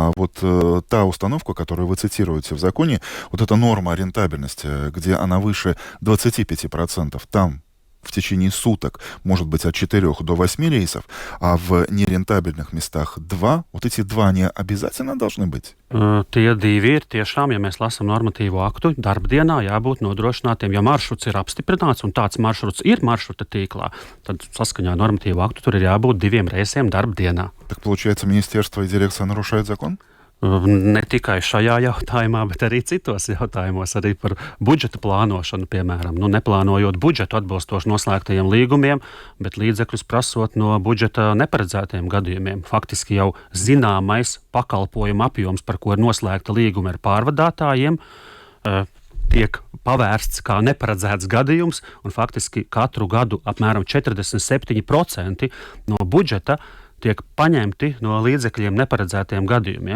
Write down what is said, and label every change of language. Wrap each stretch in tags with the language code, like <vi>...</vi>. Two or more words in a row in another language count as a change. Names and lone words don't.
<ru>А вот та установка, которую вы цитируете в законе, вот эта норма рентабельности, где она выше 25%, там в течение суток может быть от 4 до 8 рейсов, а в нерентабельных местах 2. Вот эти 2 не обязательно должны быть?</ru> <lv>Tie 2 ir tiešām, ja mēs lasām normatīvo aktu, darbdienā jābūt nodrošinātiem. Ja maršruts ir apstiprināts un tāds maršruts ir maršruta tīklā, tad saskaņā ar normatīvo aktu tur ir jābūt 2 reisiem darbdienā.</lv> <ru>Так получается, министерство и дирекция нарушают закон?</ru> <lv>Ne tikai šajā jautājumā, bet arī citos jautājumos, arī par budžeta plānošanu, piemēram. Neplānojot budžetu atbilstoši noslēgtajiem līgumiem, bet līdzekļus prasot no budžeta neparedzētajiem gadījumiem. Faktiski jau zināmais pakalpojuma apjoms, par ko ir noslēgta līguma ar pārvadātājiem, tiek pavērsts kā neparedzēts gadījums, un faktiski katru gadu apmēram 47% no budžeta tiek paņemti no līdzekļiem neparedzētiem gadījumiem.</lv>